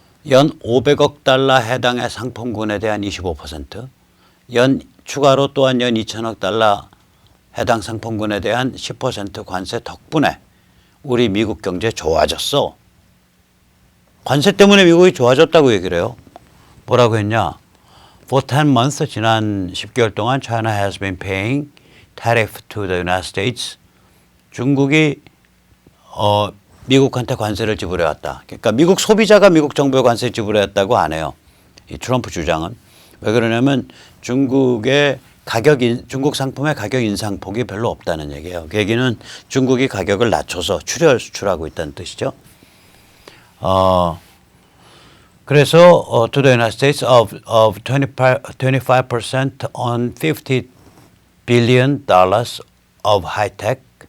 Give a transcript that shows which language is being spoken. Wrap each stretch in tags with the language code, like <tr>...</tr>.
<ko>연 500억 달러 해당의 상품군에 대한 25%, 추가로 또한 연 2천억 달러 해당 상품군에 대한 10% 관세 덕분에 우리 미국 경제 좋아졌어. 관세 때문에 미국이 좋아졌다고 얘기를 해요. 뭐라고 했냐.</ko> <en>For 10 months, 지난 10개월 동안 China has been paying tariff to the United States.</en> <ko>중국이 미국한테 관세를 지불해왔다. 그러니까 미국 소비자가 미국 정부에 관세 지불해왔다고 안 해요. 이 트럼프 주장은. 왜 그러냐면 중국 상품의 가격 인상폭이 별로 없다는 얘기예요. 그 얘기는 중국이 가격을 낮춰서 수출하고 있다는 뜻이죠.</ko> <en>그래서 to the United States of 25% on $50 billion of high-tech.</en>